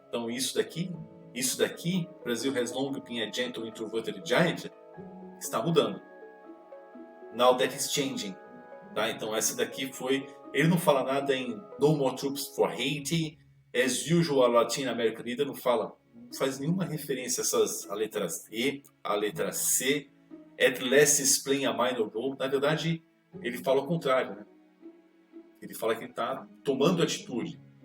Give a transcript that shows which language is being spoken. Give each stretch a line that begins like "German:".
Portuguese: Então isso daqui,
English: Brazil has long been a gentle introverted giant,
Portuguese: está mudando.
English: Now that is changing.
Portuguese: Tá? Então essa daqui foi... Ele não fala nada em
English: No more troops for Haiti. As usual, a Latin American leader
Portuguese: não faz nenhuma referência a letra E, a letra C.
English: At last is playing a minor role.
Portuguese: Na verdade, ele fala o contrário, né? Ele fala que ele está tomando atitude.